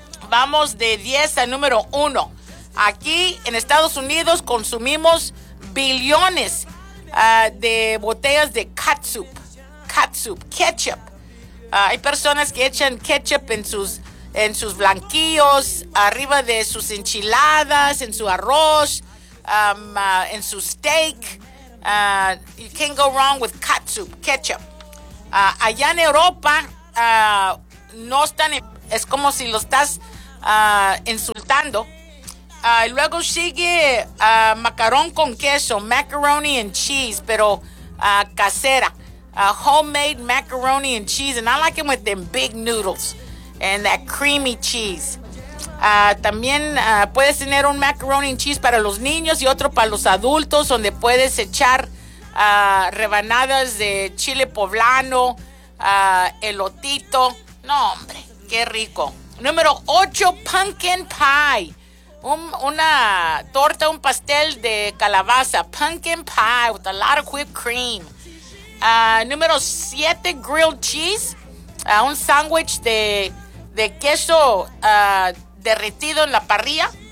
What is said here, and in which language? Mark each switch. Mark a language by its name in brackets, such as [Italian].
[Spanish] Vamos de 10 a número 1. Aquí en Estados Unidos consumimos billones de botellas de catsup, ketchup. Hay personas que echan ketchup en sus blanquillos, arriba de sus enchiladas, en su arroz, en su steak. [English] You can't go wrong with ketchup. [Spanish] Allá en Europa, no están, es como si lo estás insultando. Luego sigue macarón con queso, macaroni and cheese, pero casera. [English] Homemade macaroni and cheese, and I like it with them big noodles and that creamy cheese. [Spanish] También puedes tener un macaroni and cheese para los niños y otro para los adultos, donde puedes echar rebanadas de chile poblano, elotito. No, hombre, qué rico. Número 8, pumpkin pie. Una torta, un pastel de calabaza. [English] Pumpkin pie with a lot of whipped cream. [Spanish] Número 7, grilled cheese. Un sándwich de queso derretido en la parrilla.